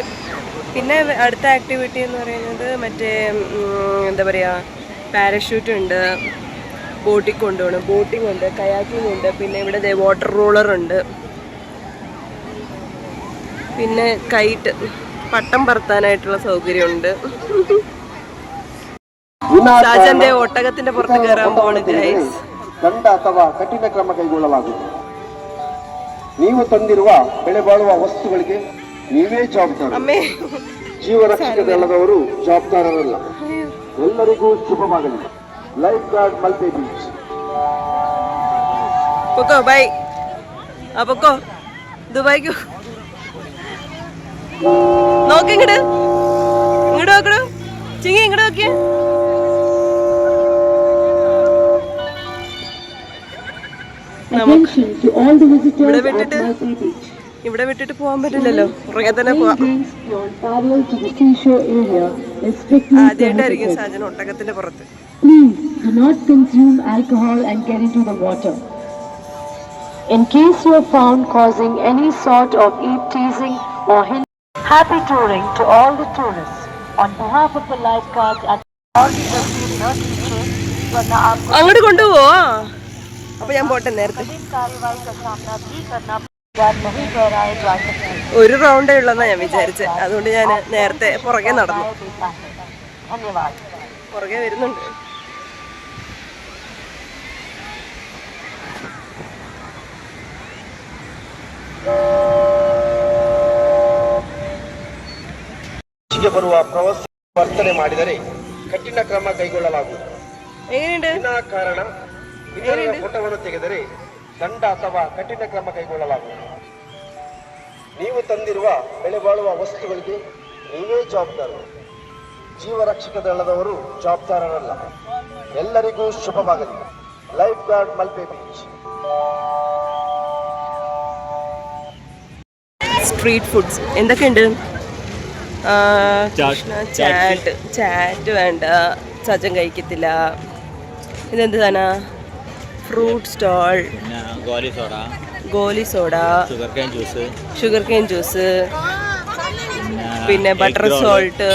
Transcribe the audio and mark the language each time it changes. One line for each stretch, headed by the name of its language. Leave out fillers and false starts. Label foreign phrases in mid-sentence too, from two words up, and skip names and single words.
Malayalam: പിന്നെ അടുത്ത ആക്ടിവിറ്റി എന്ന് പറയുന്നത് മറ്റേ എന്താ പറയുക, പാരഷൂട്ട് ഉണ്ട്, ബോട്ടിംഗ് കൊണ്ടുപോകണം. ബോട്ടിംഗ് ഉണ്ട്, കയാക്കിംഗ് ഉണ്ട്, പിന്നെ ഇവിടെ വാട്ടർ റോളറുണ്ട്, പിന്നെ കൈറ്റ്, പട്ടം പറത്താനായിട്ടുള്ള സൗകര്യമുണ്ട്. ഷാജന്റെ ഒട്ടകത്തിന്റെ പുറത്ത് കയറാൻ പോണ് ഗൈസ്.
Kannada: ದಂಡ ಅಥವಾ ಕಠಿಣ ಕ್ರಮ ಕೈಗೊಳ್ಳಲಾಗುವುದು. ನೀವು ತಂದಿರುವ ಬೆಳೆ ಬಾಳುವ ವಸ್ತುಗಳಿಗೆ ನೀವೇ ಜವಾಬ್ದಾರಿ. ಜೀವರಕ್ಷಕ ದಳದವರು ಜವಾಬ್ದಾರರಲ್ಲ. ಎಲ್ಲರಿಗೂ ಶುಭವಾಗಲಿ.
English: Life Guard Malpe Beach.
Malayalam: പൊക്കോ ബൈ. പൊക്കോ ദുബായിക്കോ. നോക്കി ഇങ്ങോട്ട് നോക്കണോ ചിങ്ങി, ഇങ്ങോട്ട് നോക്കിയേ. ഇവിടെ വിട്ടിട്ട് പോകാൻ പറ്റില്ലല്ലോ, പുറകെ തന്നെ പോവാം. ആദ്യമായിട്ടായിരിക്കും സാജൻ ഒട്ടകത്തിന്റെ പുറത്ത്.
English: In case you are found causing any sort of teasing or happy touring to all the tourists. On behalf of the lifeguards and all the teachers,
Malayalam: അങ്ങോട്ട് കൊണ്ടുപോവോ? അപ്പൊ ഞാൻ പോട്ടെ. നേരത്തെ ഒരു റൗണ്ടേ ഉള്ളെന്നാ ഞാൻ വിചാരിച്ചത്, അതുകൊണ്ട് ഞാൻ നേരത്തെ പുറകെ നടന്നു. പുറകെ വരുന്നുണ്ട്.
Kannada: ಬರುವ ಪ್ರವಾಸಿ ವರ್ತನೆ ಮಾಡಿದರೆ ಕಠಿಣ ಕ್ರಮ ಕೈಗೊಳ್ಳಲಾಗುವುದು. ವಿನಾಕಾರಣ ಇತರರ ಫೋಟೋವನ್ನು ತೆಗೆದರೆ ದಂಡ ಅಥವಾ ಕಠಿಣ ಕ್ರಮ ಕೈಗೊಳ್ಳಲಾಗುವುದು. ನೀವು ತಂದಿರುವ ಬೆಳೆ ಬಾಳುವ ವಸ್ತುಗಳಿಗೆ ನೀವೇ ಜವಾಬ್ದಾರರು. ಜೀವರಕ್ಷಕ ದಳದವರು ಜವಾಬ್ದಾರರಲ್ಲ. ಎಲ್ಲರಿಗೂ ಶುಭವಾಗಲಿ.
English: Life Guard Malpe Beach. street foods
Malayalam: എന്തൊക്കെയുണ്ട്? ചാറ്റ് വേണ്ട, സജൻ കഴിക്കത്തില്ല. ഇതെന്ത് സാധന?
English: fruit stall, goli soda, sugar cane juice, pinne butter salt.